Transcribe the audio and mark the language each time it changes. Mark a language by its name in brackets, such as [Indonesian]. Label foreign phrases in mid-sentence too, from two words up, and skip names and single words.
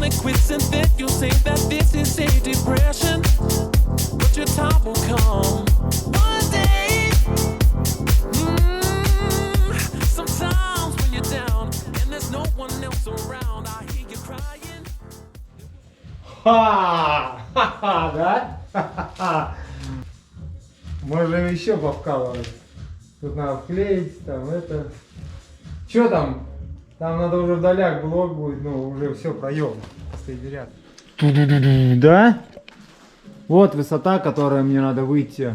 [English] it quits and then you say that this is a depression, but your time will come one day. Sometimes when you're down and there's no one else around, I hear you crying. [Russian] Ха-ха-ха, да? Ха-ха-ха. Можем еще повкалывать. Тут надо вклеить, там это. Че там? Там надо уже вдаляк блок будет, ну уже все, проем. Последний ряд. Да? Вот высота, которая мне надо выйти.